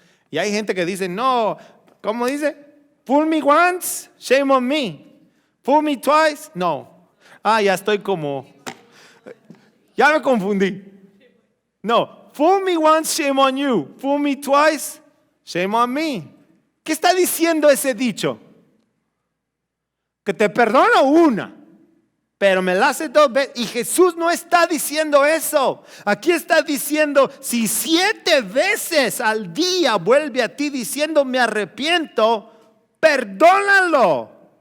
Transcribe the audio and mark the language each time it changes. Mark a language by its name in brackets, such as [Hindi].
[Spanish] Y hay gente que dice: no, ¿cómo dice? [English] Fool me once, shame on me. Fool me twice, no. [Spanish] Ah, ya estoy como, ya me confundí. [English] No, fool me once, shame on you. Fool me twice, shame on me. [Spanish] ¿Qué está diciendo ese dicho? Que te perdono una, pero me la hace 2 veces. Y Jesús no está diciendo eso. Aquí está diciendo, si 7 veces al día vuelve a ti diciendo me arrepiento, perdónalo.